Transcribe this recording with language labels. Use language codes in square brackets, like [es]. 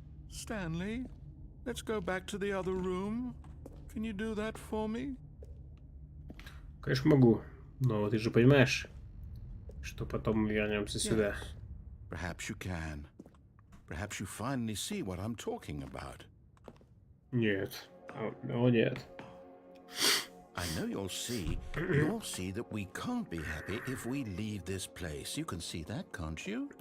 [en] Stanley, let's go back to the other room. Can you do that for me? [ru] Конечно могу, но ты же понимаешь, что потом мы вернемся сюда. [en] Perhaps you can. Perhaps you finally see what I'm talking about. [ru] Нет. О, нет. [en] I know you'll see. You'll see that we can't be happy if we leave this place. You can see that, can't you?